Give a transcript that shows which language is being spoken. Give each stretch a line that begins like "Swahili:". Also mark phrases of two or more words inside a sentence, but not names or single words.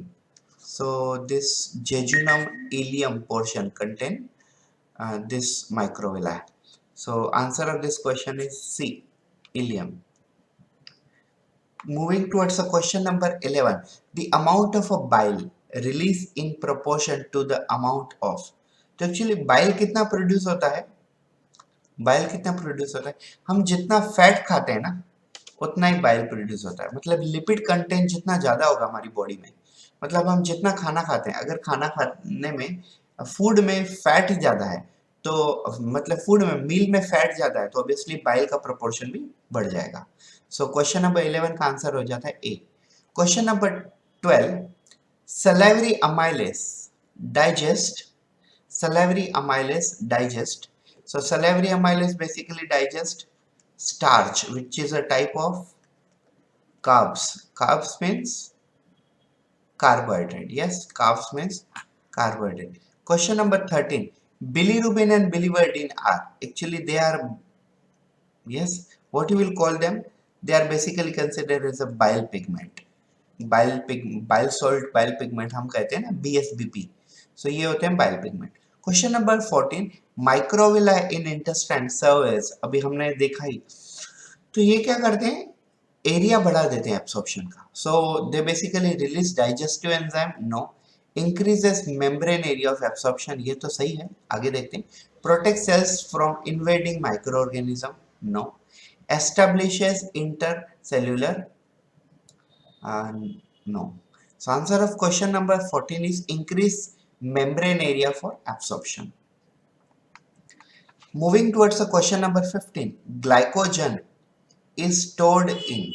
English: So this jejunum ileum portion contain this microvilli. So answer of this question is C, ileum. Moving towards the question number 11, the amount of a bile release in proportion to the amount of.
Hindi: तो एक्चुअली बाइल कितना प्रोड्यूस होता है? बाइल कितना प्रोड्यूस होता है? हम जितना फैट खाते हैं ना उतना ही बाइल प्रोड्यूस होता है. मतलब
English: lipid content
Hindi: जितना ज्यादा होगा हमारी बॉडी में, मतलब हम जितना खाना खाते हैं, अगर खाना खाने में फूड में फैट ज्यादा है, तो मतलब फूड में मील में फैट ज्यादा है, तो
English: obviously bile
Hindi: का प्रोपोर्शन भी बढ़ जाएगा.
English: So question number 11
Hindi: का आंसर हो जाता है ए.
English: question number 12, salivary amylase digest. Salivary amylase digest. So salivary amylase basically digest starch, which is a type of carbs. Carbs means carbohydrate. Yes, carbs means carbohydrate. Question number 13, Bilirubin and biliverdin are actually they are, yes, what you will call them, they are basically considered as a bile pigment. Bile salt, bile pigment
Hindi: हम कहते हैं ना, BSBP. So ये होते हैं
English: bile pigment. question number 14, microvilli in intestine serve as,
Hindi: अभी हमने देखा ही, तो ये क्या करते हैं, एरिया बढ़ा देते हैं एब्सॉर्प्शन का.
English: So they basically release digestive enzyme, no. Increases membrane area of absorption,
Hindi: ये तो सही है, आगे देखते हैं.
English: protect cells from invading micro organism, नो. establishes intercellular, no. So answer of question number 14 is increase membrane area for absorption. Moving towards the question number 15, glycogen is stored in.